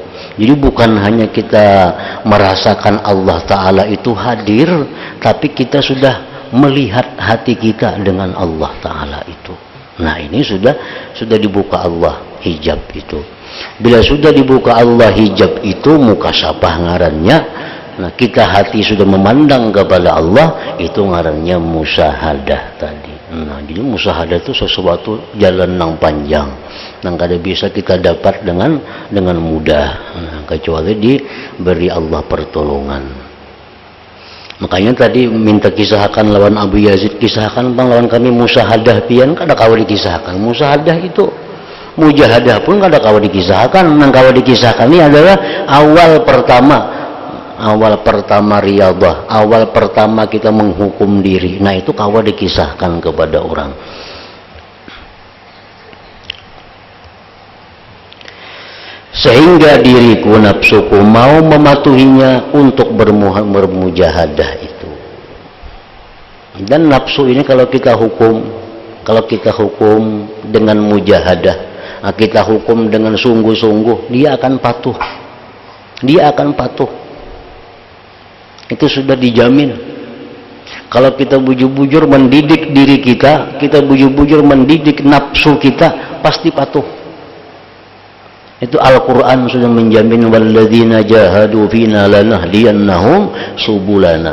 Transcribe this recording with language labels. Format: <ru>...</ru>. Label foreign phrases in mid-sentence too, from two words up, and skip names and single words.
<id>Jadi bukan hanya kita merasakan Allah Ta'ala itu hadir, tapi kita sudah melihat hati kita dengan Allah Ta'ala itu. Nah, ini sudah dibuka Allah hijab itu. Bila sudah dibuka Allah hijab itu, mukasyafah ngarannya. Nah, kita hati sudah memandang kepada Allah, itu ngarannya musyahadah tadi. Nah, jadi musyahadah itu sesuatu jalan yang panjang, yang kada bisa kita dapat dengan mudah, kecuali diberi Allah pertolongan. Makanya tadi minta kisahkan lawan Abu Yazid, kisahkan bang lawan kami musyahadah pian,</id> <bjn>kada kawa dikisahkan.</bjn> <id>Musyahadah itu, mujahadah pun</id> <bjn>kada kawa dikisahkan. Nang kawa dikisahkan</bjn> <id>ini adalah awal pertama riyadhah, awal pertama kita menghukum diri. Nah, itu kawa dikisahkan kepada orang. Sehingga diriku, nafsuku mau mematuhinya untuk bermujahadah itu. Dan nafsu ini kalau kita hukum dengan mujahadah, kita hukum dengan sungguh-sungguh, dia akan patuh. Itu sudah dijamin. Kalau kita bujur-bujur mendidik diri kita bujur-bujur mendidik nafsu kita, pasti patuh. Itu Al-Quran sudah menjamin,</id> <ar>والذين جاهدوا فينا لنهدينهم سبلنا.</ar>